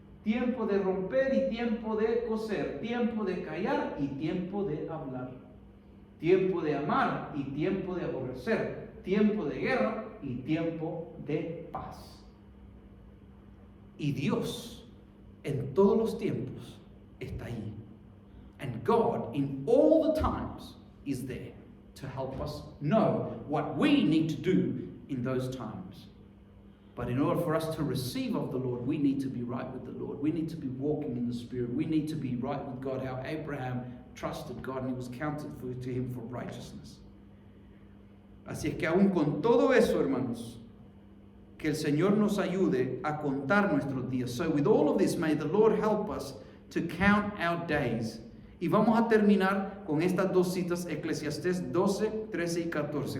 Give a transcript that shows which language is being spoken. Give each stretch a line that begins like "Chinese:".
Spanish: Tiempo de romper y tiempo de coser. Tiempo de callar y tiempo de hablar. Tiempo de amar y tiempo de aborrecer. Tiempo de guerra y tiempo de paz. Y Dios en todos los tiempos está ahí.
English: And God in all the times is there to help us know what we need to do in those times. But in order for us to receive of the Lord, we need to be right with the Lord. We need to be walking in the Spirit. We need to be right with God. How Abraham trusted God and it was counted to him for righteousness.
Spanish: Así es que aún con todo eso, hermanos, que el Señor nos ayude a contar nuestros días.
English: So with all of this, may the Lord help us to count our days.
Spanish: Y vamos a terminar con estas dos citas, Eclesiastés 12, 13 y 14.